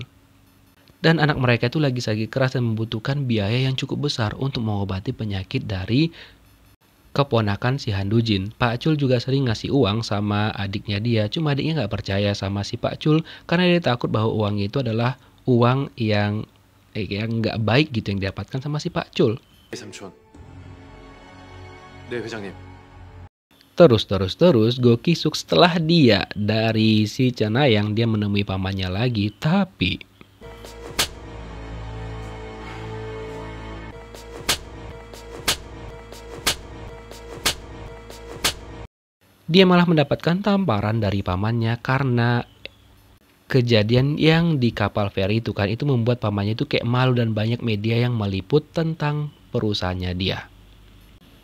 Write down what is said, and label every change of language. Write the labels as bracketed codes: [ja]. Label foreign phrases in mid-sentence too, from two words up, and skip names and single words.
[id] Dan anak mereka itu lagi sakit keras dan membutuhkan biaya yang cukup besar untuk mengobati penyakit dari keponakan si Han Dujin. Pak Chul juga sering ngasih uang sama adiknya dia, cuma adiknya nggak percaya sama si Pak Chul karena dia takut bahwa uangnya itu adalah uang yang nggak baik gitu yang didapatkan sama si Pak Chul. [ko] 삼촌. 네, 회장님. [id] Terus Go Ki-suk setelah dia dari si Cenayang dia menemui pamannya lagi, tapi dia malah mendapatkan tamparan dari pamannya karena kejadian yang di kapal feri itu kan, itu membuat pamannya itu kayak malu dan banyak media yang meliput tentang perusahaannya dia.